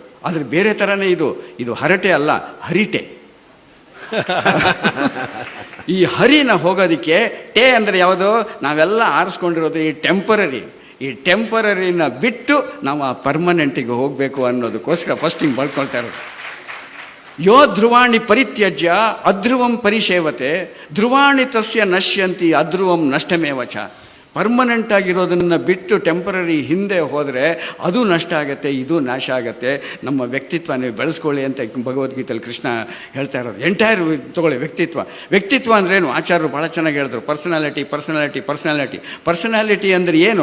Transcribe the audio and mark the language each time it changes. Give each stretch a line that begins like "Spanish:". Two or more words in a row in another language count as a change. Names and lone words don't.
Kannada: ಆದರೆ ಬೇರೆ ಥರನೇ ಇದು ಹರಟೆ ಅಲ್ಲ, ಹರಿಟೆ. ಈ ಹರಿನ ಹೋಗೋದಕ್ಕೆ ಟೇ ಅಂದರೆ ಯಾವುದು? ನಾವೆಲ್ಲ ಆರಿಸ್ಕೊಂಡಿರೋದು ಈ ಟೆಂಪರರಿನ ಬಿಟ್ಟು ನಾವು ಆ ಪರ್ಮನೆಂಟಿಗೆ ಹೋಗಬೇಕು ಅನ್ನೋದಕ್ಕೋಸ್ಕರ ಫಸ್ಟ್ ಹಿಂಗೆ ಬರ್ಕೊಳ್ತಾ ಇರೋದು.
Sanskrit: ಯೋ ಧ್ರುವಾಣಿ ಪರಿತ್ಯಜ್ಯ ಅಧ್ರುವಂ ಪರಿಸೇವತೆ ಧ್ರುವಾಣಿ ತಸ್ಯ ನಶ್ಯಂತಿ ಅಧ್ರುವಂ ನಷ್ಟಮೇವಚ.
Kannada: ಪರ್ಮನೆಂಟ್ ಆಗಿರೋದನ್ನು ಬಿಟ್ಟು ಟೆಂಪರರಿ ಹಿಂದೆ ಹೋದರೆ ಅದು ನಷ್ಟ ಆಗುತ್ತೆ, ಇದು ನಾಶ ಆಗುತ್ತೆ. ನಮ್ಮ ವ್ಯಕ್ತಿತ್ವ ನೀವು ಬೆಳೆಸ್ಕೊಳ್ಳಿ ಅಂತ ಭಗವದ್ಗೀತೆಯಲ್ಲಿ ಕೃಷ್ಣ ಹೇಳ್ತಾ ಇರೋದು. ಎಂಟೈರ್ ತೊಗೊಳ್ಳಿ ವ್ಯಕ್ತಿತ್ವ ಅಂದ್ರೇನು? ಆಚಾರ್ಯರು ಭಾಳ ಚೆನ್ನಾಗಿ ಹೇಳಿದ್ರು. ಪರ್ಸನಾಲಿಟಿ ಅಂದರೆ ಏನು?